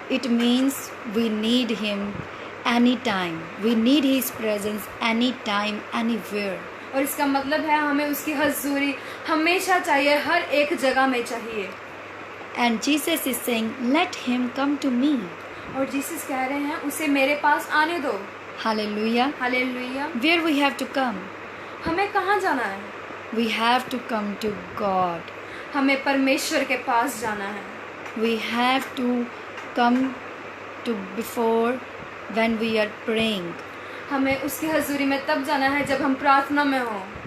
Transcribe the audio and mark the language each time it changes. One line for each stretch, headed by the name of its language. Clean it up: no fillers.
English: it means we need him anytime. We need his presence anytime, anywhere.
Hindi: और इसका मतलब है हमें उसकी हजूरी हमेशा चाहिए, हर एक जगह में चाहिए।
English: And Jesus is saying, let him come to me.
Hindi: और जीसस कह रहे हैं उसे मेरे पास आने दो।
English: Hallelujah.
Hindi: Hallelujah.
English: Where we have to come?
Hindi: हमें कहाँ जाना है?
English: We have to come to God.
Hindi: हमें परमेश्वर के पास जाना है।
English: We have to come to before when we are praying.
Hindi: हमें उसकी हजूरी में तब जाना है जब हम प्रार्थना में हो।